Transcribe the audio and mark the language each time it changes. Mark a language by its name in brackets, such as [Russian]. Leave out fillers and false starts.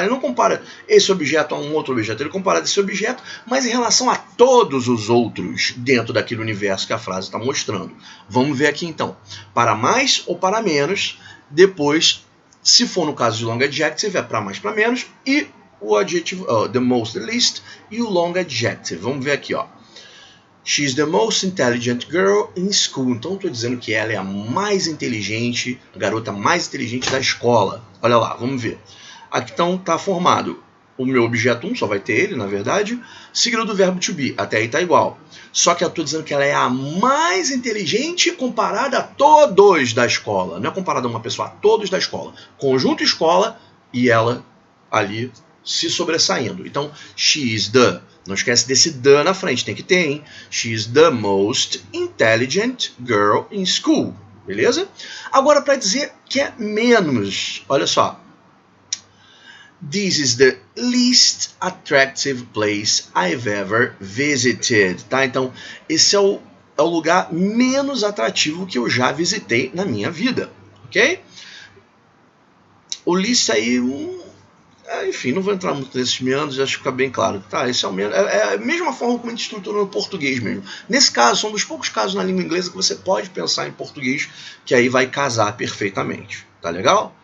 [Portuguese] Ele não compara esse objeto a um outro objeto, ele compara esse objeto, mas em relação a todos os outros dentro daquele universo que a frase está mostrando. Vamos ver aqui então. Para mais ou para menos, depois, se for no caso de long adjective, é para mais, para menos, e o adjetivo, the most, the least, e o long adjective. Vamos ver aqui, ó. [English] She's the most intelligent girl in school. [Portuguese] Então, estou dizendo que ela é a mais inteligente, a garota mais inteligente da escola. Olha lá, vamos ver. Aqui então está formado o meu objeto 1, só vai ter ele, na verdade, seguido do verbo to be. Até aí está igual. Só que eu estou dizendo que ela é a mais inteligente comparada a todos da escola. Não é comparada a uma pessoa, a todos da escola. Conjunto escola e ela ali se sobressaindo. Então, [English] she is the... [Portuguese] Não esquece desse the na frente, tem que ter, hein? [English] She is the most intelligent girl in school. [Portuguese] Beleza? Agora, para dizer que é menos, olha só. [English] This is the least attractive place I've ever visited. [Portuguese] Tá? Então, esse é o lugar menos atrativo que eu já visitei na minha vida. Ok? O least aí... enfim, não vou entrar muito nesses meandros, acho que fica bem claro. Tá, esse é o meandro. É a mesma forma como a gente estrutura no português mesmo. Nesse caso, são dos poucos casos na língua inglesa que você pode pensar em português, que aí vai casar perfeitamente. Tá legal?